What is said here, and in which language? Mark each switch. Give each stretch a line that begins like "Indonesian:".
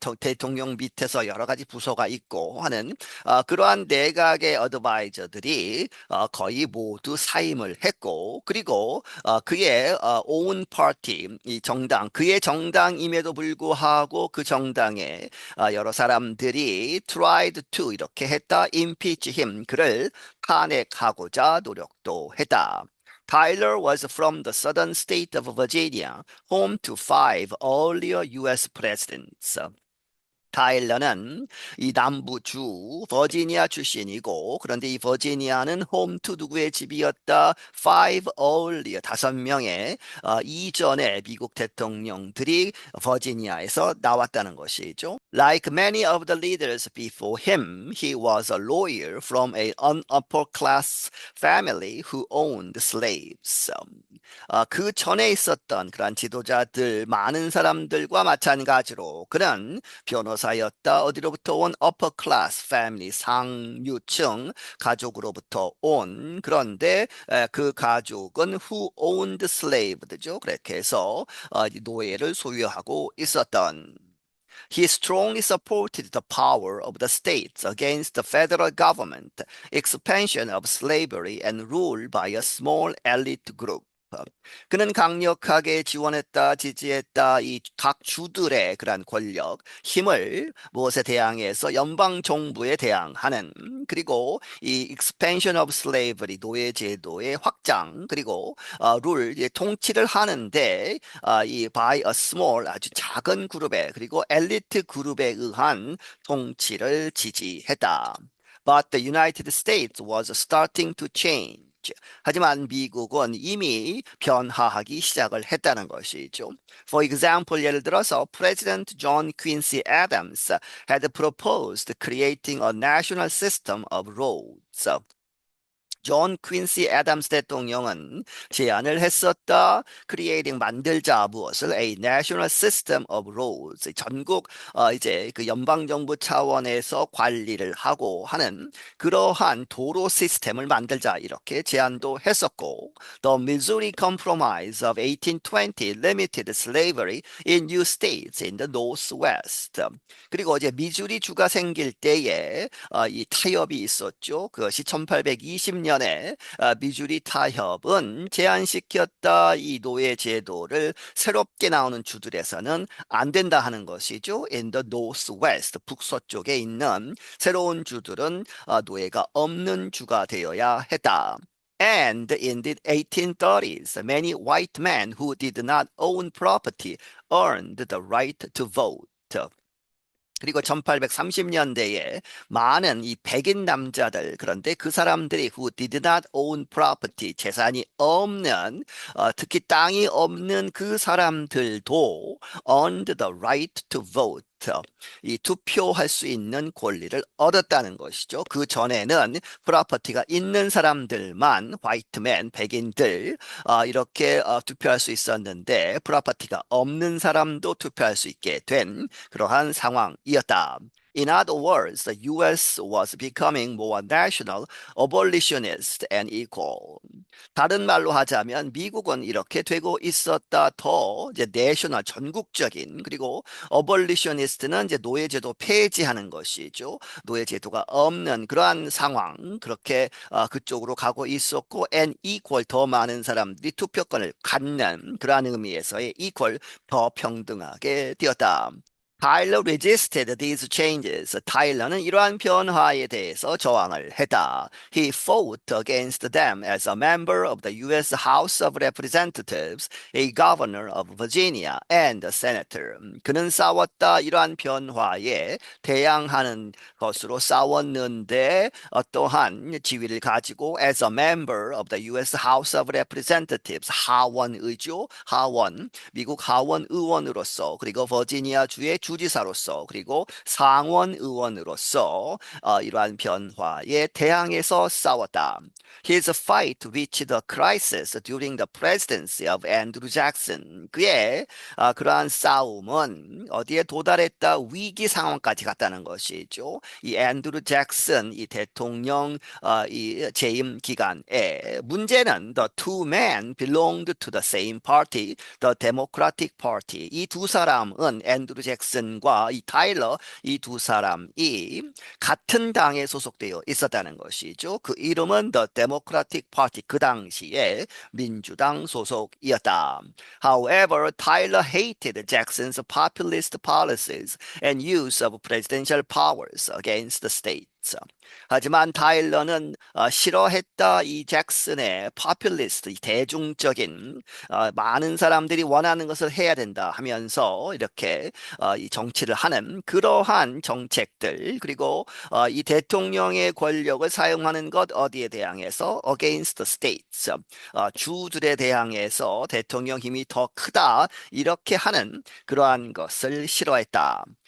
Korean: 대통령 밑에서 여러 가지 부서가 있고 하는 그러한 내각의 어드바이저들이 거의 모두 사임을 했고 그리고 그의
English: own party,
Korean: 이 정당, 그의 정당임에도 불구하고 그 정당에 여러 사람들이
English: tried to
Korean: 이렇게 했다.
English: impeach him,
Korean: 그를 탄핵하고자 노력도 했다.
English: Tyler was from the southern state of Virginia, home to 5 earlier U.S. presidents.
Korean: 타일러는 이 남부주 버지니아 출신이고 그런데 이 버지니아는 홈투 누구의 집이었다? 5 이전의 미국 대통령들이 버지니아에서 나왔다는 것이죠.
English: Like many of the leaders before him, he was a lawyer from a upper class family who owned slaves.
Korean: 그 전에 있었던 그런 지도자들 많은 사람들과 마찬가지로 그는 변호사였다. 어디로부터 온
English: upper class family
Korean: 상류층 가족으로부터 온 그런데 그 가족은
English: who owned slave
Korean: 죠. 그렇게 해서 노예를 소유하고 있었던.
English: He strongly supported the power of the states against the federal government, expansion of slavery, and rule by a small elite group.
Korean: 그는 강력하게 지원했다, 지지했다, 이 각 주들의 그러한 권력, 힘을 무엇에 대항해서 연방 정부에 대항하는, 그리고 이
English: expansion of slavery,
Korean: 노예 제도의 확장, 그리고 룰, 통치를 하는데 이
English: by a small,
Korean: 아주 작은 그룹에, 그리고 엘리트 그룹에 의한 통치를 지지했다.
English: But the United States was starting to change.
Korean: 하지만 미국은 이미 변화하기 시작을 했다는 것이죠.
English: For example,
Korean: 예를 들어서
English: President John Quincy Adams had proposed creating a national system of roads.
Korean: 존 퀸시 애덤스 대통령은 제안을 했었다.
English: creating
Korean: 만들자 무엇을
English: a national system of roads
Korean: 전국 이제 그 연방 정부 차원에서 관리를 하고 하는 그러한 도로 시스템을 만들자 이렇게 제안도 했었고
English: The Missouri Compromise of 1820 limited slavery in new states in the Northwest.
Korean: 그리고 이제 미주리 주가 생길 때에 이 타협이 있었죠. 그것이 1820년 2020년에 미주리 타협은 제안시켰다. 이 노예 제도를 새롭게 나오는 주들에서는 안 된다 하는 것이죠.
English: In the Northwest,
Korean: 북서쪽에 있는 새로운 주들은 노예가 없는 주가 되어야 했다.
English: And in the 1830s, many white men who did not own property earned the right to vote.
Korean: 그리고 1830년대에 많은 이 백인 남자들, 그런데 그 사람들이
English: who did not own property,
Korean: 재산이 없는, 특히 땅이 없는 그 사람들도
English: earned the right to vote,
Korean: 이 투표할 수 있는 권리를 얻었다는 것이죠. 그 전에는 프로퍼티가 있는 사람들만, 화이트맨, 백인들, 이렇게 투표할 수 있었는데 프로퍼티가 없는 사람도 투표할 수 있게 된 그러한 상황이었다.
English: In other words, the US was becoming more national, abolitionist, and equal.
Korean: 다른 말로 하자면 미국은 이렇게 되고 있었다. 더 이제 내셔널 전국적인, 그리고 어벌리셔니스트는 이제 노예제도 폐지하는 것이죠. 노예제도가 없는 그러한 상황, 그렇게 그쪽으로 가고 있었고,
English: and equal,
Korean: 더 많은 사람들이 투표권을 갖는 그러한 의미에서의 equal, 더 평등하게 되었다.
English: Tyler resisted these changes.
Korean: 타일러는 이러한 변화에 대해서 저항을 했다.
English: He fought against them as a member of the U.S. House of Representatives, a governor of Virginia, and a senator.
Korean: 그는 싸웠다. 이러한 변화에 대항하는 것으로 싸웠는데 또한 지위를 가지고
English: as a member of the U.S. House of Representatives,
Korean: 하원의죠. 하원, 미국 하원 의원으로서, 그리고 버지니아 주의 주지사로서, 그리고 상원 의원으로서 이러한 변화에 대항해서 싸웠다.
English: His fight reached a crisis during the presidency of Andrew Jackson.
Korean: 그의 그러한 싸움은 어디에 도달했다? 위기 상황까지 갔다는 것이죠. 이 앤드루 잭슨 이 대통령 이 재임 기간에 문제는
English: the two men belonged to the same party, the Democratic Party.
Korean: 이 두 사람은 앤드루 잭슨과 이 타일러 이 두 사람이 같은 당에 소속되어 있었다는 것이죠. 그 이름은
English: the Democratic Party.
Korean: 그 당시에 민주당 소속이었다.
English: However, Tyler hated Jackson's populist policies and use of presidential powers against the states.
Korean: 하지만 타일러는 싫어했다. 이 잭슨의 포퓰리스트, 이 대중적인 많은 사람들이 원하는 것을 해야 된다 하면서 이렇게 이 정치를 하는 그러한 정책들, 그리고 이 대통령의 권력을 사용하는 것 어디에 대항해서
English: against the states,
Korean: 주들에 대항해서 대통령 힘이 더 크다 이렇게 하는 그러한 것을 싫어했다.